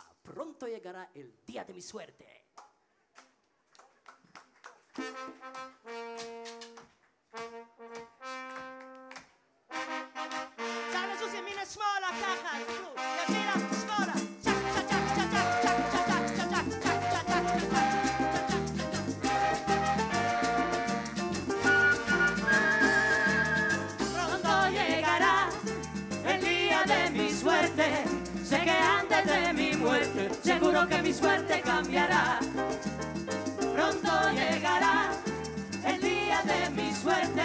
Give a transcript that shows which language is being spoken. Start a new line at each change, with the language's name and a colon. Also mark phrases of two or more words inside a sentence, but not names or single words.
Spanish: Pronto llegará el día de mi suerte.
Hebrew: צ'אק לזוז ימינה שמאלה ככה, ימינה שמאלה, צ'אק צ'אק צ'אק צ'אק צ'אק צ'אק צ'אק צ'אק צ'אק צ'אק צ'אק.
Spanish: Pronto llegará el día de mi suerte. Sé que antes de mi muerte, seguro que mi suerte cambiará. Pronto llegará el día de mi suerte.